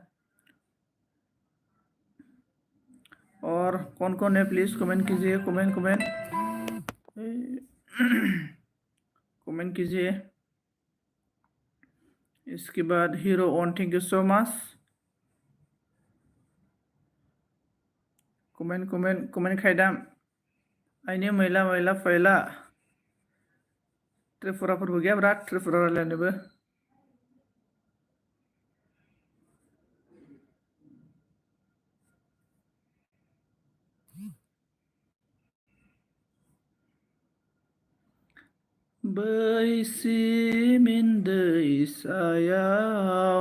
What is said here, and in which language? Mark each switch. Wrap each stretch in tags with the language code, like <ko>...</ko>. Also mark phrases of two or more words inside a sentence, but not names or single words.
<hi>और कौन है प्लीज कमेंट कीजिए, कमेंट कमेंट कीजिए। इसके बाद हीरो ऑन,</hi> <en>thank you so much.</en> <trp>कमेंट खायदाम आइनि मैला फैला। त्रिपुराफोरबो गैया ब्रा, त्रिपुरा रायलायनोबो। बैसिमिन दैसायाव।</trp>